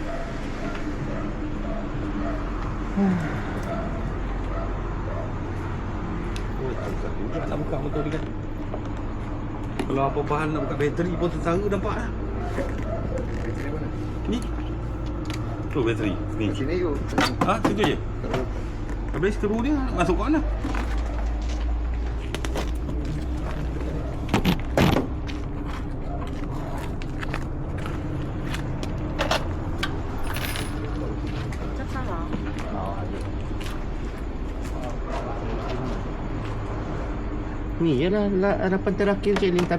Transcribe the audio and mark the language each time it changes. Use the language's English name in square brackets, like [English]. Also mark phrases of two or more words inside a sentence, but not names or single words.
[Malay] Nak buka motor ni kan. Kalau apa bahan nak buka bateri pun tentara nampak lah. Bateri mana? Ni. Tu bateri. Ni. Sini you. Ha, situ je. Habis skru dia masuk kat mana? [Vietnamese] Chắc sao hả? [Malay] Ni je lah harapan terakhir Cik Ling.